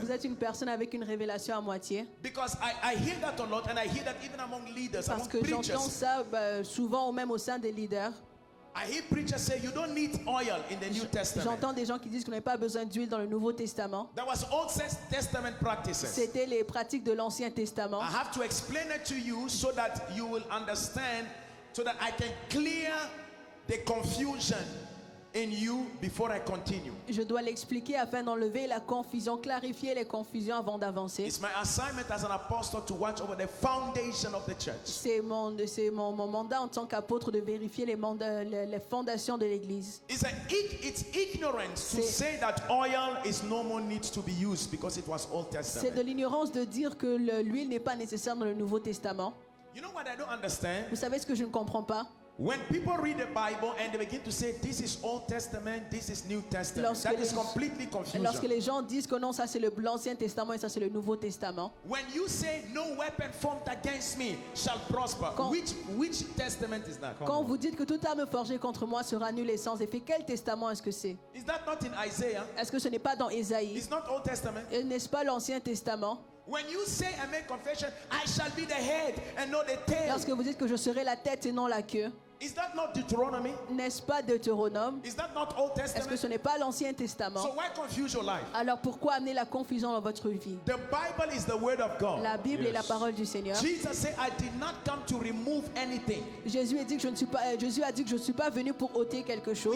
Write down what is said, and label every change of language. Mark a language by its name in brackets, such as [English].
[French] Vous êtes une personne avec une révélation à moitié. [English] Because I hear that a lot and I hear that even among leaders, [French] Parce [English] among [French] que j'entends [English] preachers. [French] ça souvent ou même au sein des leaders. [English] I hear preachers say you don't need oil in the New Testament. [French] J'entends des gens qui disent qu'on n'a pas besoin d'huile dans le Nouveau Testament. [English] That was Old Testament practices. [French] C'était les pratiques de l'Ancien Testament. [English] I have to explain it to you so that you will understand, so that I can clear the confusion in you before I continue. [French] Je dois l'expliquer afin d'enlever la confusion, clarifier les confusions avant d'avancer. [English] It's my assignment as an apostle to watch over the foundation of the church. [French] C'est mon mandat en tant qu'apôtre de vérifier les fondations de l'Église. [English] It's ignorance to say that oil is no more needs to be used because it was Old [French] C'est de [English] Testament. [French] l'ignorance de dire que l'huile n'est pas nécessaire dans le Nouveau Testament. [English] You know what I don't understand? [French] Vous savez ce que je ne comprends pas? [English] When people read the Bible and they begin to say this is Old Testament, this is New Testament, [French] Lorsque [English] that is [French] les- [English] completely [French] Lorsque [English] confusion. [French] les gens disent que non, ça c'est l'Ancien Testament et ça c'est le Nouveau Testament. [English] When you say no weapon formed against me shall prosper, [French] Quand- [English] which testament is that? [French] Quand vous dites que toute arme forgée contre moi sera nulle et sans effet, quel testament est-ce que c'est? [English] Is that not in Isaiah? [French] Est-ce que ce n'est pas dans Ésaïe? [English] It's not Old Testament. [French] Et n'est-ce pas l'Ancien Testament? [English] When you say and make confession, I shall be the head and not the tail. [French] Lorsque vous dites que je serai la tête et non la queue, [English] Is that not Deuteronomy? [French] n'est-ce pas Deutéronome? [English] Is that not Old [French] Est-ce que [English] Testament? [French] ce n'est pas l'Ancien Testament? [English] So why confuse your life? [French] Alors pourquoi amener la confusion dans votre vie? [English] The Bible is the word of God. [French] La Bible est la parole du Seigneur. [English] Jesus said, I did not come to remove anything. [French] Jésus a dit que je ne suis pas venu pour ôter quelque chose.